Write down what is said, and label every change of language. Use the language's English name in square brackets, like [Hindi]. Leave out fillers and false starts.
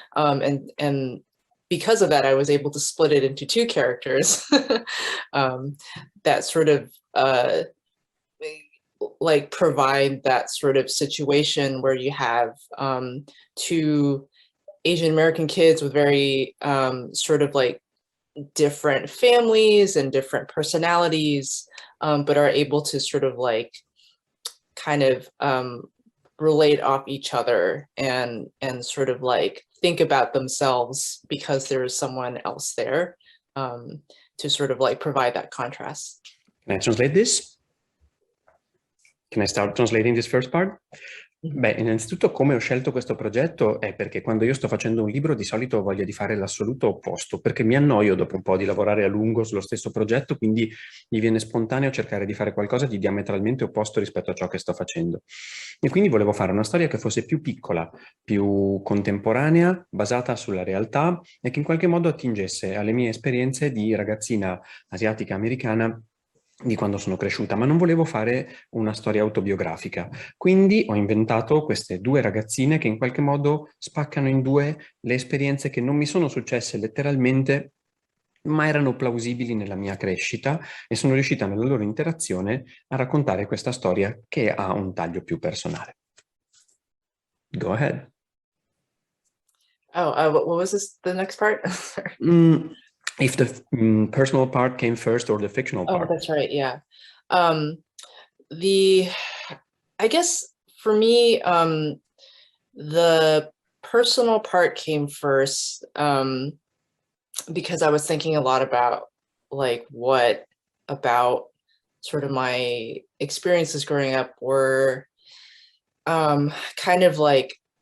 [English] And because of that, I was able to split it into 2 characters that sort of like provide that sort of situation where you have 2 Asian American kids with very sort of like different families and different personalities, but are able to sort of like kind of relate off each other and sort of like think about themselves because there is someone else there, to sort of like provide that contrast. Can I translate this? Can I start translating this first part? [Italian] Beh, innanzitutto come ho scelto questo progetto è perché quando io sto facendo un libro di solito ho voglia di fare l'assoluto opposto, perché mi annoio dopo un po' di lavorare a lungo sullo stesso progetto, quindi mi viene spontaneo cercare di fare qualcosa di diametralmente opposto rispetto a ciò che sto facendo. E quindi volevo fare una storia che fosse più piccola, più contemporanea, basata sulla realtà e che in qualche modo attingesse alle mie esperienze di ragazzina asiatica americana di quando sono cresciuta, ma non volevo fare una storia autobiografica. Quindi ho inventato queste 2 ragazzine che in qualche modo spaccano in 2 le esperienze che non mi sono successe letteralmente, ma erano plausibili nella mia crescita, e sono riuscita nella loro interazione a raccontare questa storia che ha un taglio più personale. [English] Go ahead. Oh, what was the next part? If the personal part came first or the fictional part. Oh, that's right. Yeah. I guess for me, the personal part came first, because I was thinking a lot about like what about sort of my experiences growing up were kind of like